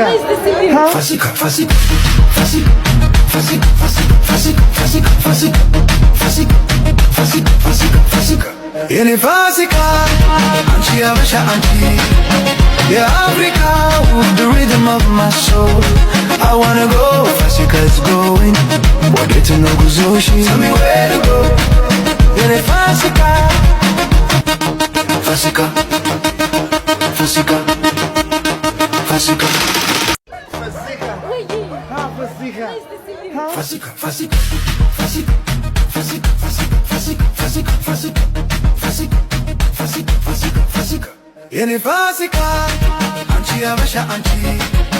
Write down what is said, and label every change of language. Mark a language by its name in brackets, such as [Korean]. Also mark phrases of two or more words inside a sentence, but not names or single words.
[Amharic] Fasika Fasika Fasika Fasika Fasika Fasika Fasika Fasika Fasika Fasika Fasika የኔ ፋሲካ አንቺ ያበሻ አንቺ የአፍሪካ [English] the rhythm of my soul I wanna go Fasika is going [Amharic] ወዴት ነው ጉዞሽ [English] tell me where to go [Amharic] የኔ ፋሲካ ፋሲካ ፋሲካ ፋሲካ Ah, Fasika. Fasika Fasika Fasika Fasika Fasika Fasika Fasika Fasika Fasika Fasika Fasika የኔ ፋሲካ አንቺ ያበሻ አንቺ